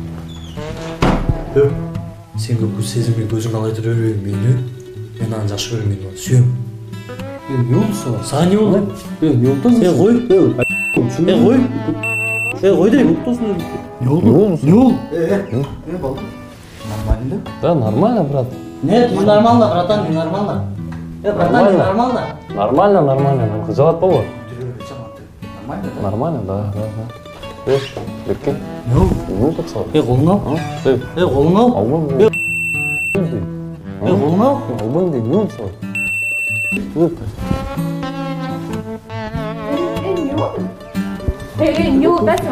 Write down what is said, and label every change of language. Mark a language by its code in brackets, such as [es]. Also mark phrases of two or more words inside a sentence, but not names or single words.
[ky] Сен көккү сезимге көзүң алайтыр өрбөйм мени. Мен аны жакшы көрөм, мен аны сүйөм. Не болду сага? Сага не болду? Не болду? Кой. Кой дейм. Не болду? Не болду? Болду. [ru] Нормально. Да, нормально, брат. Нет, не нормально, братан, не нормально. Братан, не нормально. Нормально. [ky] Мен кызалат болбойт. [ru] Нормально, да? Нормально, да. Бекке. [ky] Не болду? Не болду сага? Колуңду ал. Колуңду ал. Албан. Колуңду ал. Албан дейм, не болду сага? Не болду атасың?